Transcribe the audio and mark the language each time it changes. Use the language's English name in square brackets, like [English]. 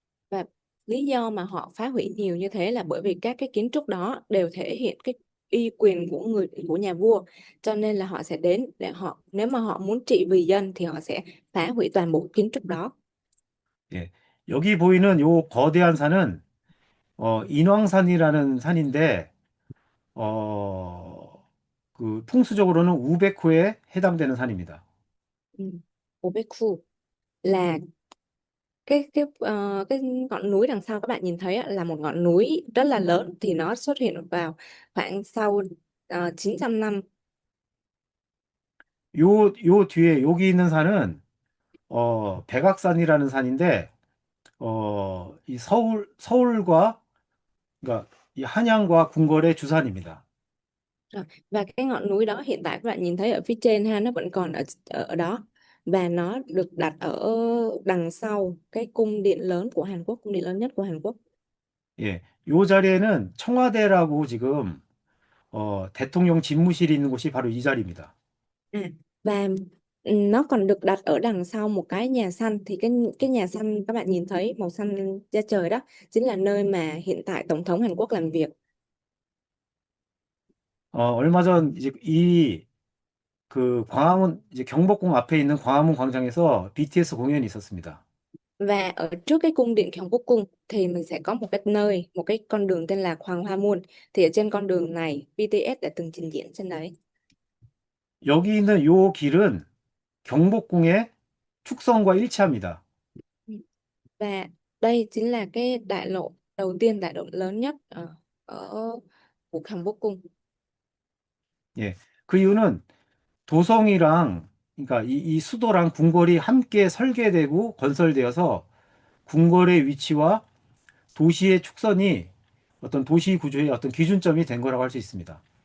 [Vietnamese] Và lý do mà họ phá hủy nhiều như thế là bởi vì các cái kiến trúc đó đều thể hiện cái uy quyền của nhà vua, cho nên là họ sẽ đến để nếu mà họ muốn trị vì dân thì họ sẽ phá hủy toàn bộ kiến trúc đó. [Korean] 예. 여기 보이는 요 거대한 산은 인왕산이라는 산인데 어, 풍수적으로는 우백호에 해당되는 산입니다. [Vietnamese] Ừ. Obeku là cái ngọn núi đằng sau các bạn nhìn thấy á, là một ngọn núi rất là lớn, thì nó xuất hiện vào khoảng sau 900 năm. [Korean] 요 뒤에 여기 있는 산은 백악산이라는 산인데 이 서울과 그러니까 이 한양과 궁궐의 주산입니다. [Vietnamese] Rồi. Và cái ngọn núi đó hiện tại các bạn nhìn thấy ở phía trên ha, nó vẫn còn ở đó, và nó được đặt ở đằng sau cái cung điện lớn của Hàn Quốc, cung điện lớn nhất của Hàn Quốc. [Korean] 예, 요 자리에는 청와대라고 지금 대통령 집무실이 있는 곳이 바로 이 자리입니다. [Vietnamese] Và nó còn được đặt ở đằng sau một cái nhà xanh, thì cái nhà xanh các bạn nhìn thấy màu xanh da trời đó chính là nơi mà hiện tại Tổng thống Hàn Quốc làm việc. [Korean] 얼마 전 이제 그 광화문 이제 경복궁 앞에 있는 광화문 광장에서 BTS 공연이 있었습니다. [Vietnamese] Và ở trước cái cung điện Gyeongbok cung thì mình sẽ có một cái nơi, một cái con đường tên là Hoàng Hoa Môn. Thì ở trên con đường này BTS đã từng trình diễn trên đấy. [Korean] 여기 있는 요 길은 경복궁의 축성과 일치합니다. [Vietnamese] Và đây chính là cái đại lộ đầu tiên, đại lộ lớn nhất ở của Gyeongbok cung. [Korean] 예. 그 이유는 도성이랑 그러니까 이 수도랑 궁궐이 함께 설계되고 건설되어서 궁궐의 위치와 도시의 축선이 어떤 도시 구조의 어떤 기준점이 된 거라고 할 수 있습니다.